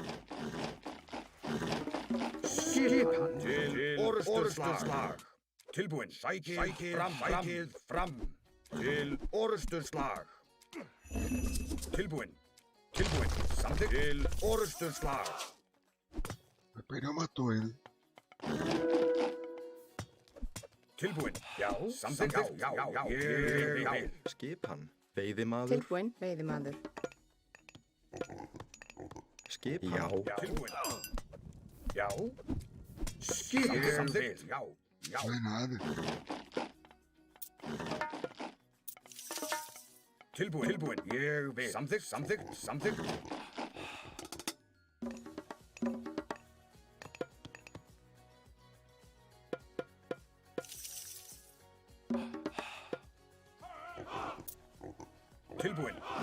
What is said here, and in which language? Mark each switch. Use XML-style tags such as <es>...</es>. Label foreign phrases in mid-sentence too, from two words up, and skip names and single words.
<is>Skipan. Til orrustuslag. Tilbúin. Sækið fram. Til orrustuslag. Tilbúin. Tilbúin. Samþykkt. Til orrustuslag.</is> <pt>Vai perder uma torre, né?</pt> <is>Tilbúin. Já. Samþykkt. Já. Ég vil. Skipan. Veiðimaður. Tilbúin, veiðimaður. Skipan. Já. Tilbúin. Já. Skipan. Samþykkt. Já.</is> <pt>Não é nada.</pt> <is>Tilbúin. Ég vil. Samþykkt. Tilbúin.</is>